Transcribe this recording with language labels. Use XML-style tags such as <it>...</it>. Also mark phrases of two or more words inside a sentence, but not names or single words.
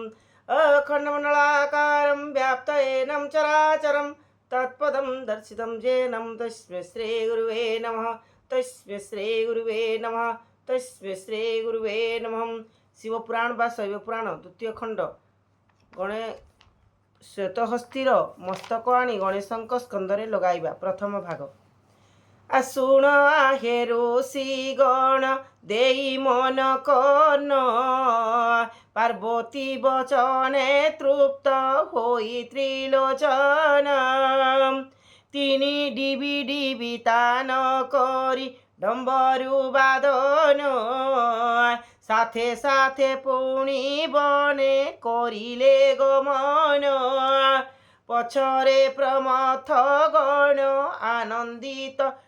<sa>अखण्डमण्डलाकारं व्याप्तयेनं चराचरं तत्पदं दर्शितं येनं तस्मै श्रीगुरुवे नमः। तस्मै श्रीगुरुवे नमः। तस्मै श्रीगुरुवे नमः।</sa> <or>ଶିବପୁରାଣ ବା ଶୈବପୁରାଣ ଦ୍ୱିତୀୟ ଖଣ୍ଡ ଗଣେ ଶ୍ୱେତହସ୍ତୀର ମସ୍ତକ ଆଣି ଗଣେଶଙ୍କ ସ୍କନ୍ଦରେ ଲଗାଇବା ପ୍ରଥମ ଭାଗ। ଆସୁଣ ଆହେ ଋଷି ଗଣ ଦେଇ ମନ କନ ପାର୍ବତୀ ବଚନେ ତୃପ୍ତ ହୋଇ ତ୍ରିଲୋଚନ ତିନି ଡିବି ଡିବି ତାନ କରି ଡମ୍ବରୁ ବାଦନ ସାଥେ ସାଥେ ପୁଣି ବନେ କରିଲେ ଗମନ ପଛରେ ପ୍ରମଥ ଗଣ ଆନନ୍ଦିତ</or>